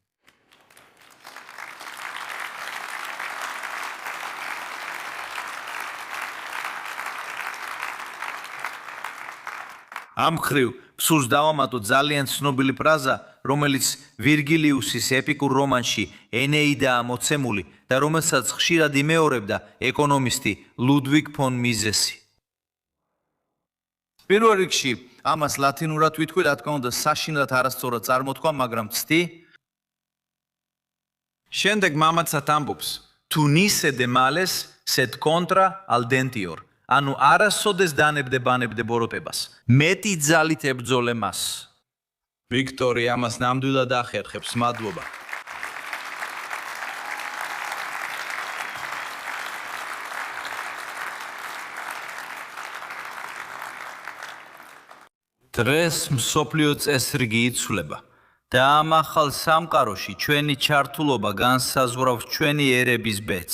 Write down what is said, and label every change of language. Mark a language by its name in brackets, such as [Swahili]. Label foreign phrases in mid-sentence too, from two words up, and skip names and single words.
[Georgian] ამ ხრივ ფსულს დავამატო ძალიან ცნობილი ფრაზა, რომელიც ვირგილიუსის ეპიკურ რომანში ენეიდაა მოცემული და რომელსაც ხშირად იმეორებდა ეკონომისტი ლუდვიგ ფონ მიზესი. პირველ რიგში ამას ლათინურად ვიტყვი, რა თქმა უნდა, საშინლად არასწორად წარმოთქვა, მაგრამ ცდი. შემდეგ მამაცად ამბობს, თუ [Latin] nise de males sed contra al dentior. [Georgian] ანუ არასოდეს დანებდებანებდე ბოროტებას. მეტი ძალით ებრძოლე მას. ვიქტორი ამას ნამდვილად ახერხებს, მადლობა. დღეს მსოფლიო წესრიგი იცვლება და ამ ახალ სამყაროში ჩვენი ჩართულობა განსაზღვრავს ჩვენი ერების ბედს.